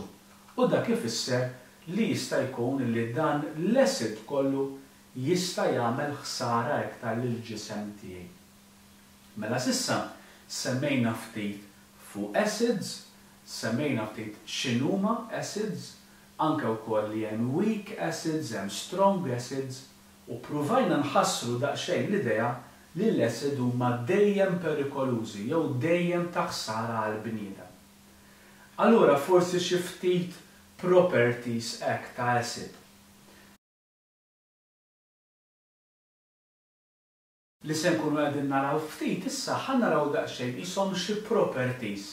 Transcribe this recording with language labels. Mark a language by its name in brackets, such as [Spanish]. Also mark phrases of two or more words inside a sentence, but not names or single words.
[Maltese] U dak ifisser li jista' jkun li dan l-acid kollu jista' jagħmel ħsara iktar lill-ġisem tiegħi. Mela s'issa semmejna ftit fuq acids, semmejna ftit x'inhuma acids, anke wkoll li hemm [English] weak acids, [Maltese] hemm [English] strong acids, [Maltese] u provajna nħassru daqsxejn l-idea li l-acid huma dejjem perikolużi jew dejjem ta' ħsara għall-bniedem. Allura forsi xi ftit properties hekk ta' acid. Li se nkunu qegħdin naraw ftit issa ħanaraw daqsxejn qishom xi properties.